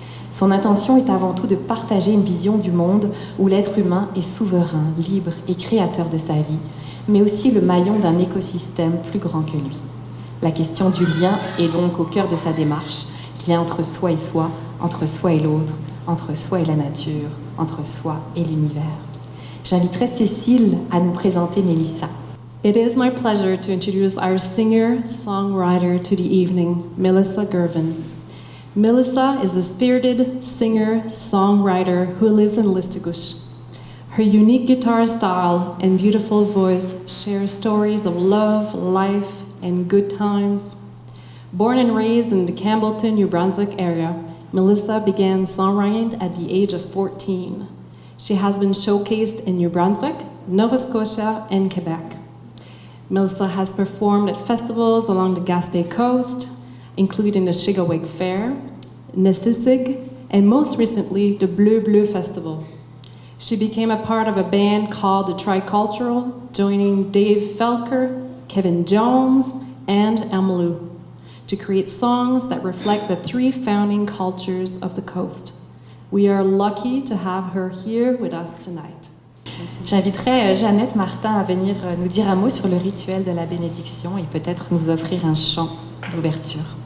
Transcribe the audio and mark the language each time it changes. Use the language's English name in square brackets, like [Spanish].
[French] Son intention est avant tout de partager une vision du monde où l'être humain est souverain, libre et créateur de sa vie, mais aussi le maillon d'un écosystème plus grand que lui. La question du lien est donc au cœur de sa démarche, lien entre soi et l'autre, entre soi et la nature, entre soi et l'univers. J'inviterai Cécile à nous présenter Mélissa. [English] It is my pleasure to introduce our singer-songwriter to the evening, Melissa Gervan. Melissa is a spirited singer-songwriter who lives in Listugush. Her unique guitar style and beautiful voice share stories of love, life, and good times. Born and raised in the Campbellton, New Brunswick area, Melissa began songwriting at the age of 14. She has been showcased in New Brunswick, Nova Scotia, and Quebec. Melissa has performed at festivals along the Gaspé coast, including the Shigawig Fair, Nesisig, and most recently, the Bleu Bleu Festival. She became a part of a band called the Tricultural, joining Dave Felker, Kevin Jones, and Amalou, to create songs that reflect the three founding cultures of the coast. We are lucky to have her here with us tonight. [French] J'inviterai Jeannette Martin à venir nous dire un mot sur le rituel de la bénédiction et peut-être nous offrir un chant d'ouverture.